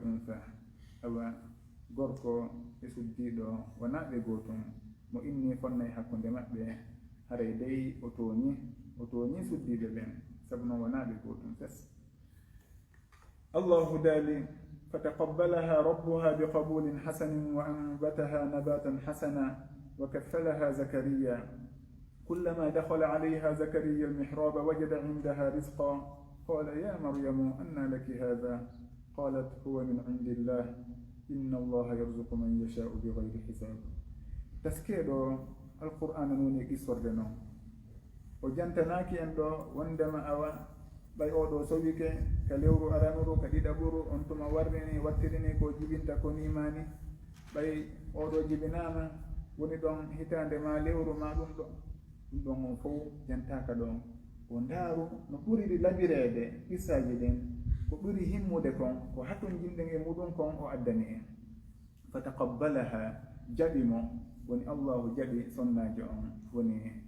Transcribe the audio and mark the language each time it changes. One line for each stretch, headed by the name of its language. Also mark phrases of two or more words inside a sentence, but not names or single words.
Fula: unsa awa gorko e suddiɗo wonaɓe gootum mo inni fonnay hakkunde maɓɓe haray dey o tooñi suddiɓe ɓen sabu noon wonaɓe gootum fes allahu daali
Arabic: فتقبلها ربها بقبول حسن وأنبتها نباتا حسنا وكفلها زكريا كلما دخل عليها زكريا المحراب وجد عندها رزقا قال يا مريم أنى لك هذا قالت هو من عند الله إن الله يرزق من يشاء بغير حساب
Fula: taskeɗo alqur'ana noni qissorde noon o jantanaki en ɗo wondema awa ɓay oɗo sowike ka lewru aranuru ka ɗiɗaɓuru on tuma warrini wattirini ko jibinta ko nimani ɓay oɗo jibinama woni ɗon hitande ma lewru ma ɗum ɗon on fof jantaka ɗon o ndaaru no ɓuriri labirede qissaji ɗin ko ɓuri himmude kon ko hatun jimɗen e muɗum kon o addani en fataqabbalaha jaɓi mo woni allahu jaɓi sonnajo on woni